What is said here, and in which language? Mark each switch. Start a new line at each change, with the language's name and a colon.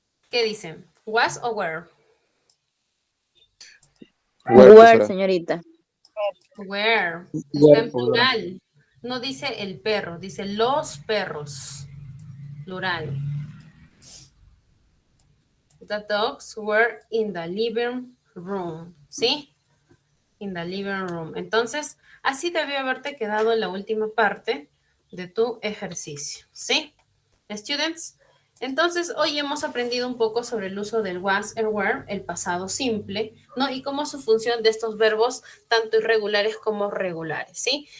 Spanish: ¿Qué dicen? Was o were? Were, señorita. Were. Está en plural. No dice el perro, dice los perros. Plural.
English: The dogs were in the living room.
Spanish: ¿Sí?
English: In the living room.
Spanish: Entonces, así debió haberte quedado la última parte de tu ejercicio. ¿Sí?
English: Students,
Spanish: entonces hoy hemos aprendido un poco sobre el uso del was and were, el pasado simple, ¿no? Y cómo su función de estos verbos, tanto irregulares como regulares, ¿sí?